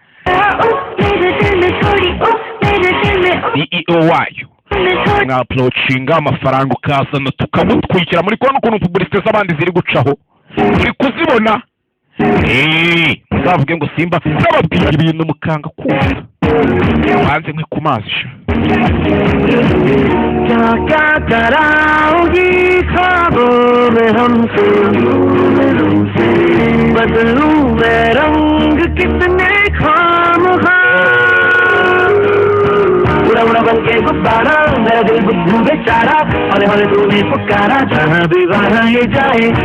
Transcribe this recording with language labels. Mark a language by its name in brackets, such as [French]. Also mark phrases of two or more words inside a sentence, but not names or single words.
[Kinyarwanda] CEO wayo mwaapproachinga amafaranga ukazana tukamutwikira muri kubona ukuntu publicité z'abandi ziri gucaho uri kuzibona muzavuge ngo simba nababwira ibintu mukanga kumva wanze nkwi ku mazi sha [Hindi] क्या कराओगी ख्वाबों में हमसे बदलूं मैं रंग कितने खामखा उड़ा उड़ा बन के गुब्बारा मेरा दिल बुद्धू बेचारा हौले हौले तूने पुकारा जहाँ भी वहाँ ये जाए